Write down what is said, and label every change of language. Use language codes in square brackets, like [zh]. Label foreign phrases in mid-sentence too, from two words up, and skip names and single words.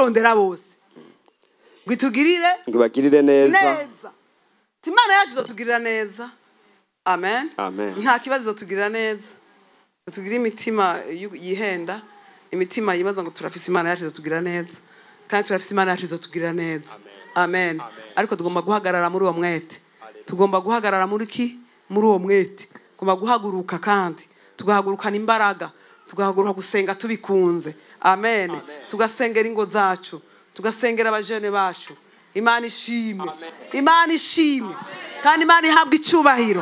[rn] Ngo bagirire neza. Imana yacu izotugirira neza. Amen. Nta kibazo izotugirira neza. Tugira imitima yihenda, imitima yibaza ngo turafise Imana yacu izotugirira neza, kandi turafise Imana yacu izotugirira neza. Amen. Ariko tugomba guhagarara muri uwo mwete. Tugomba guhagarara muri uwo mwete. Tugomba guhaguruka, kandi tugahagurukana imbaraga. tugahaguruka gusenga tubikunze. Amen. Tugasengera ingo zacu, tugasengera abajene bacu. Imana ishimwe, Imana ishimwe, kandi Imana ihabwa icyubahiro.